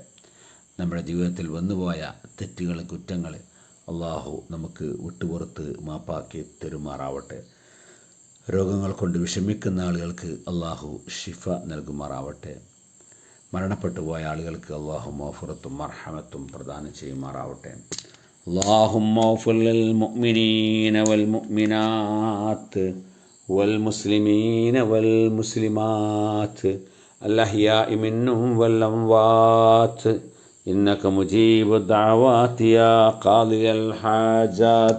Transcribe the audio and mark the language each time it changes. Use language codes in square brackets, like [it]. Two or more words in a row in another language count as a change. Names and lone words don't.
[ml] നമ്മുടെ ജീവിതത്തിൽ വന്നുപോയ തെറ്റുകൾ, കുറ്റങ്ങൾ അള്ളാഹു നമുക്ക് വിട്ടുപുറത്ത് മാപ്പാക്കി തരുമാറാവട്ടെ. രോഗങ്ങൾ കൊണ്ട് വിഷമിക്കുന്ന ആളുകൾക്ക് അള്ളാഹു ഷിഫ നൽകുമാറാവട്ടെ. മരണപ്പെട്ടു പോയ ആളുകൾക്ക് അള്ളാഹു മഗ്ഫിറത്തും മർഹമത്തും പ്രദാനം ചെയ്യുമാറാവട്ടെ. [ar] اللهم اغفر للمؤمنين والمؤمنات والمسلمين والمسلمات الأحياء منهم والأموات إنك مجيب الدعوات يا قاضي الحاجات.